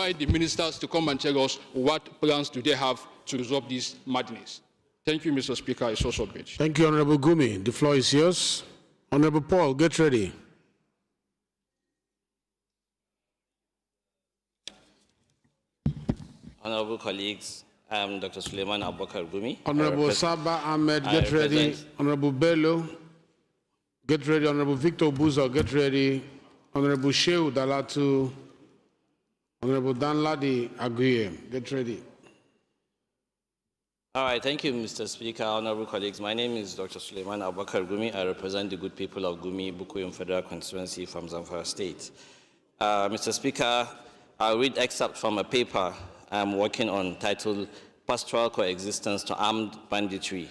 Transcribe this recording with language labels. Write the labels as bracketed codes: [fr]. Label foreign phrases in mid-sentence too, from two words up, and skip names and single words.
[en] invite the ministers to come and tell us what plans do they have to resolve this madness. Thank you, Mr. Speaker. I so submit. Thank you, Honorable Gumi. The floor is yours. Honorable Paul, get ready. Honorable colleagues, I'm Dr. Suleiman Abubakar Gumi. Honorable Saba Ahmed, get ready. Honorable Bello, get ready. Honorable Victor Buzo, get ready. Honorable Shehu Dalatu, Honorable Danladi Aguirre, get ready. All right, thank you, Mr. Speaker, honorable colleagues. My name is Dr. Suleiman Abubakar Gumi. I represent the good people of Gumi, Bukuyum Federal Constituency from Zamfara State. Mr. Speaker, I'll read excerpts from a paper I'm working on titled Pastoral Coexistence to Armed Banditry.